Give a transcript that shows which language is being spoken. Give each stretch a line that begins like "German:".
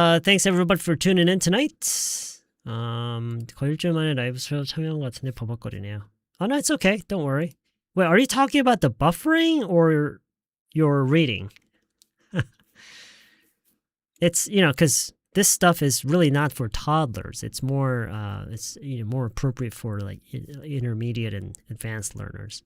English: Thanks everybody for tuning in tonight.
Korean: 거의 일주일 만에 라이브 참여한 것 같은데 버벅거리네요.
English: Oh no, it's okay. Don't worry. Wait, are you talking about the buffering or your reading? It's, because this stuff is really not for toddlers. It's more, more appropriate for like intermediate and advanced learners.